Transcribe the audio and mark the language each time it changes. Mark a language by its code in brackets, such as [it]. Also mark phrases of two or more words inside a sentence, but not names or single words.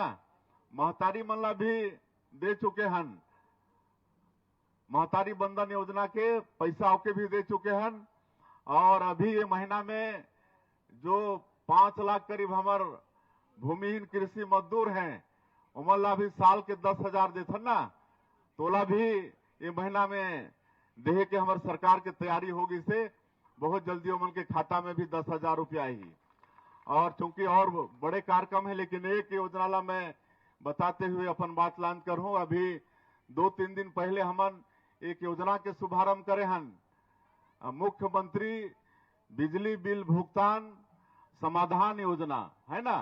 [hne] महतारी मन ला भी दे चुके हन, महतारी बंधन योजना के पैसा के भी दे चुके हन। और अभी ये महीना में जो 5 लाख करीब हमार भूमिहीन कृषि मजदूर हैं उमन ला भी साल के 10,000 देथन ना, तोला भी ये महीना में देहे के हमार सरकार के तैयारी होगी से बहुत जल्दी उमन के खाता में भी 10,000 रुपया आएगी। और चूंकि और बड़े कार्यक्रम है लेकिन एक योजना ला मैं बताते हुए अपन बात लान कर हूं। अभी 2-3 दिन पहले हमन एक योजना के शुभारंभ करे हन, मुख्यमंत्री बिजली बिल भुगतान समाधान योजना है ना।